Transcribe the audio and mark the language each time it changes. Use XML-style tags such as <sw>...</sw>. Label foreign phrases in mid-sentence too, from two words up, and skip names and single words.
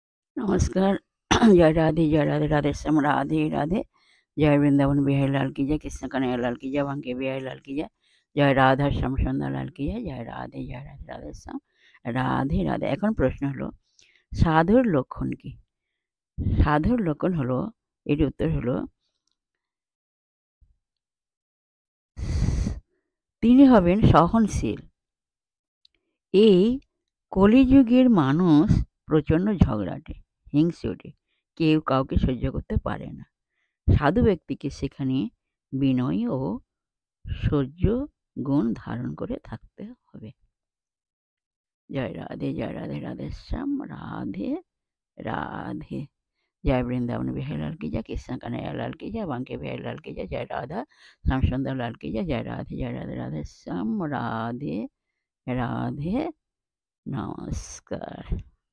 <hi>नमस्कार। जय राधे राधे श्याम राधे राधे। जय वृंदावन बिहारी लाल की जय, कृष्ण कन्हैया लाल की जय, बांके बिहारी लाल की जय, जय राधा श्याम सुंदर लाल की जय, जय राधे राधे श्याम राधे राधे।</hi> <bn>এখন প্রশ্ন হলো সাধুর লক্ষণ কি? সাধুর লক্ষণ হলো, এর উত্তর হলো তিনি হবেন সহনশীল। এই কলিযুগের মানুষ প্রচণ্ড ঝগড়াটে, হিংসুটে, কেউ কাউকে সহ্য করতে পারে না। সাধু ব্যক্তিকে সেখানে বিনয় ও সহ্য গুণ ধারণ করে থাকতে হবে। জয় রাধে রাধে শ্যাম রাধে রাধে।</bn> <hi>जय वृंदावन बिहारी लाल की जय, कृष्ण कन्हैया लाल की जय, बांके बिहारी लाल की जय, जय राधा श्याम सुंदर लाल की जय, जय राधे राधे श्याम राधे राधे। नमस्कार।</hi>